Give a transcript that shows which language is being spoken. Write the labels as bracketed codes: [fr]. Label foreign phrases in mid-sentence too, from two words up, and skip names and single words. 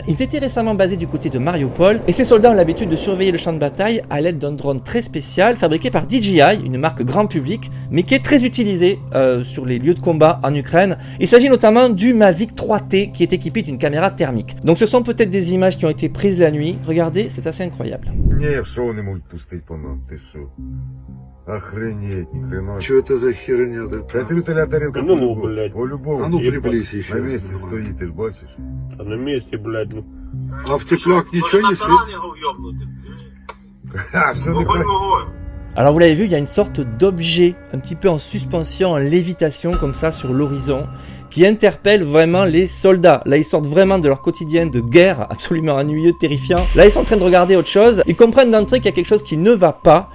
[fr] Ils étaient récemment basés du côté de Mariupol et ces soldats ont l'habitude de surveiller le champ de bataille à l'aide d'un drone très spécial fabriqué par DJI, une marque grand public, mais qui est très utilisé sur les lieux de combat en Ukraine. Il s'agit notamment du Mavic 3T qui est équipé d'une caméra thermique. Donc ce sont peut-être des images qui ont été prises la nuit. Regardez, c'est assez incroyable. [ru] Охренеть, ни хрена. Что это за херня? Да ты тарелка Ну, блядь. по-любому. А ну приблизь На еще. месте стоит, ты ж бачишь. А на месте, блядь, ну. А в теплак ничего не светит? Ха, что ты [fr] Alors vous l'avez vu, il y a une sorte d'objet un petit peu en suspension, en lévitation comme ça sur l'horizon qui interpelle vraiment les soldats. Là ils sortent vraiment de leur quotidien de guerre absolument ennuyeux, terrifiant. Là ils sont en train de regarder autre chose. Ils comprennent d'entrée qu'il y a quelque chose qui ne va pas.